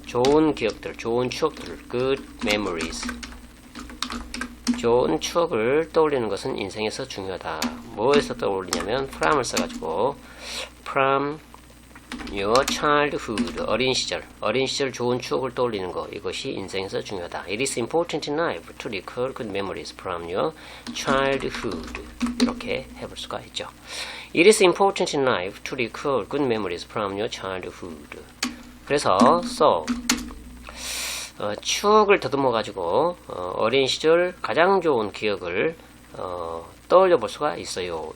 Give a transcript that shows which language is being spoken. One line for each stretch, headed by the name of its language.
Korean: 좋은 기억들, 좋은 추억들,
English: good memories.
Korean: 좋은 추억을 떠올리는 것은 인생에서 중요하다. 뭐에서 떠올리냐면 from을 써가지고
English: from your childhood,
Korean: 어린 시절 좋은 추억을 떠올리는 것, 이것이 인생에서 중요하다.
English: It is important in life to recall good memories from your childhood.
Korean: 이렇게 해볼 수가 있죠.
English: It is important in life to recall good memories from your childhood.
Korean: 그래서 추억을 더듬어 가지고 어린 시절 가장 좋은 기억을 떠올려 볼 수가 있어요.